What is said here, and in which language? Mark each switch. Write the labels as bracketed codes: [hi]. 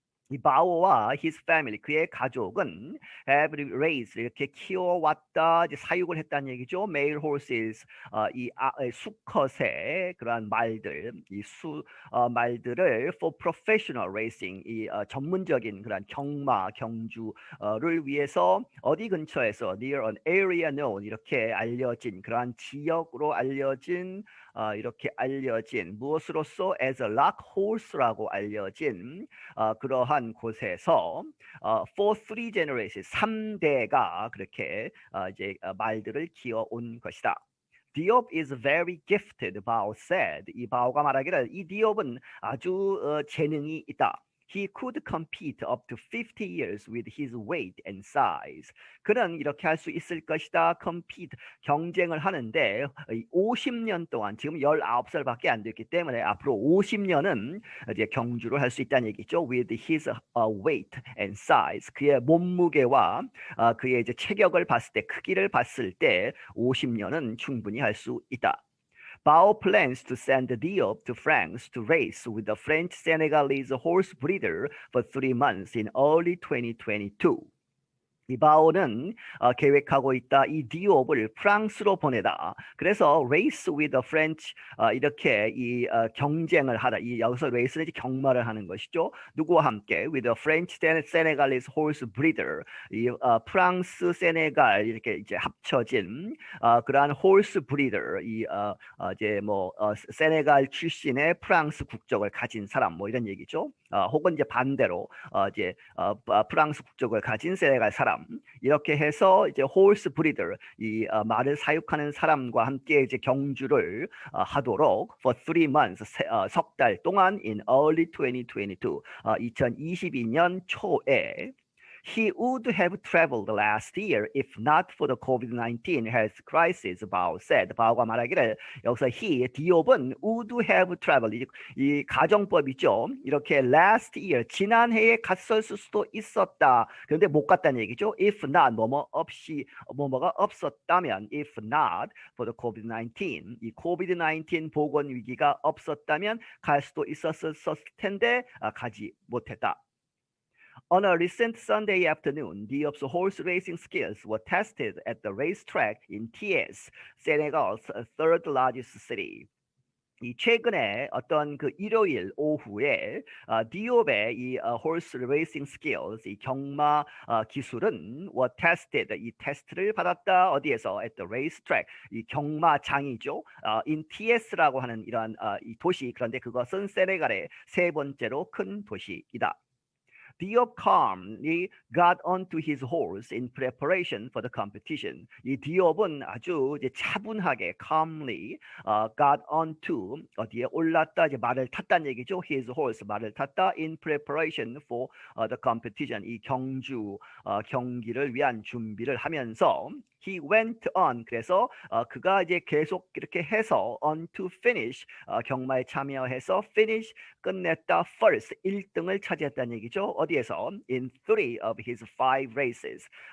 [ko] 이 바오와 [en] his family [ko] 그의 가족은 [en] have raised [ko] 이렇게 키워왔다 이제 사육을 했다는 얘기죠. [en] male horses [ko] 수컷의 그러한 말들 말들을 [en] for professional racing [ko] 전문적인 그런 경주를 위해서 어디 근처에서 [en] near an area known [ko] 이렇게 알려진 그러한 지역으로 알려진 이렇게 알려진 무엇으로서 [en] as a lock horse [ko] 라고 알려진 그러한 곳에서 [en] for 3 generations [ko] 3대가 그렇게 이제 말들을 키워온 것이다. [en] Diop is very gifted, Bao said. [ko] 이 바오가 말하기를 이 디옵은 아주 재능이 있다. [en] He could compete up to 50 years with his weight and size. [ko] 그는 이렇게 할 수 있을 것이다. compete, 경쟁을 하는데 50년 동안 지금 19살밖에 안 됐기 때문에 앞으로 50년은 이제 경주를 할 수 있다는 얘기죠. [en] with his weight and size. [ko] 그의 몸무게와 그의 이제 체격을 봤을 때 크기를 봤을 때 50년은 충분히 할 수 있다. [en] Bao plans to send Diop to France to race with the French Senegalese horse breeder for 3 months in early 2022. [ko] 이 바오는 계획하고 있다. 이 디옵을 프랑스로 보내다. 그래서 [en] race with the French [ko] 이렇게 이 경쟁을 하다. 이 여기서 race는 경마를 하는 것이죠. 누구와 함께 [en] with the French Senegalese horse breeder. [ko] 이 프랑스 세네갈 이렇게 이제 합쳐진 그러한 [en] horse breeder [ko] 이제 세네갈 출신의 프랑스 국적을 가진 사람 이런 얘기죠. 혹은 이제 반대로 이제 프랑스 국적을 가진 세네갈 사람 이렇게 해서 이제 홀스 브리더 이 말을 사육하는 사람과 함께 이제 경주를 하도록 [en] for 3 months [ko] 석 달 동안 [en] in early 2022 [ko] 2022년 초에 [en] He would have traveled last year if not for the COVID-19 health crisis, Bao said. [ko] 바오가 말하기를 여기서 he, 디옵은 [en] would have traveled, [ko] 이 가정법이죠. 이렇게 [en] last year, [ko] 지난해에 갔을 수도 있었다. 그런데 못 갔다는 얘기죠. [en] If not, [ko] 뭐뭐가 없었다면, [en] if not for the COVID-19, [ko] 이 COVID-19 보건 위기가 없었다면 갈 수도 있었을 텐데 가지 못했다. [en] On a recent Sunday afternoon, Diop's horse racing skills were tested at the racetrack in Thiès, Senegal's third largest city. [ko] 이 최근에 어떤 그 일요일 오후에 디옵의 이 [en] horse racing skills, [ko] 이 경마 기술은 [en] were tested, [ko] 이 테스트를 받았다. 어디에서? [en] At the racetrack, [ko] 이 경마장이죠. in Thiès라고 하는 이런 이 도시. 그런데 그것은 세네갈의 3번째로 큰 도시이다. [en] Diop calmly got onto his horse in preparation for the competition. [ko] 이 디옵은 아주 이제 차분하게 calmly [en] got onto [ko] 어디에 올랐다 이제 말을 탔다는 얘기죠. [en] His horse [ko] 말을 탔다 [en] in preparation for the competition. [ko] 이 경기를 위한 준비를 하면서 [en] he went on [ko] 그래서 그가 이제 계속 이렇게 해서 [en] on to finish [ko] 경마에 참여해서 finish 끝냈다 first 1등을 차지했다는 얘기죠. 어디에서? [en] in 3 of his 5 races.